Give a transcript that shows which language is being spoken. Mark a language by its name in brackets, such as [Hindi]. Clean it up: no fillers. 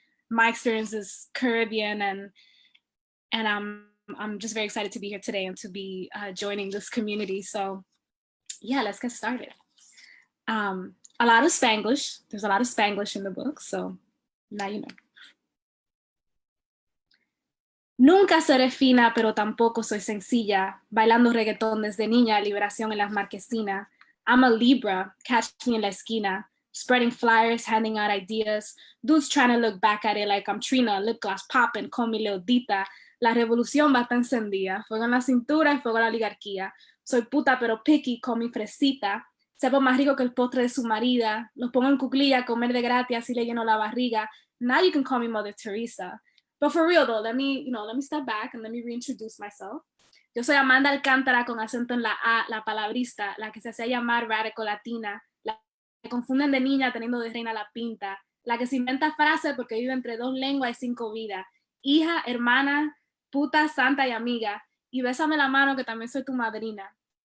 [English] My experience is Caribbean, and I'm just very excited to be here today and to be joining this community. So yeah, let's get started. A lot of Spanglish. There's a lot of Spanglish in the book, so now you know. [Spanish] Nunca seré fina, pero tampoco soy sencilla, bailando reggaetón desde niña, liberación en las marquesinas. [English] I'm a Libra, catch me [Spanish] en la esquina, [English] spreading flyers, handing out ideas, dudes trying to look back at it like I'm Trina, lip gloss popping, call me Leodita. [Spanish] La revolución va a estar encendida, fuego en la cintura y fuego en la oligarquía. Soy puta pero picky, [English] call me [Spanish] fresita, sepo más rico que el postre de su marida, los pongo en cuclilla a comer de gratis, así le lleno la barriga. [English] Now you can call me Mother Teresa. But for real though, let me step back and let me reintroduce myself. [Spanish] Yo soy Amanda Alcántara con acento en la A, la palabrista, la que se hacía llamar radical latina, la que confunden de niña teniendo de reina la pinta, la que se inventa frases porque vive entre dos lenguas y 5 vidas, hija, hermana, puta, santa y amiga, y bésame la mano que también soy tu madrina.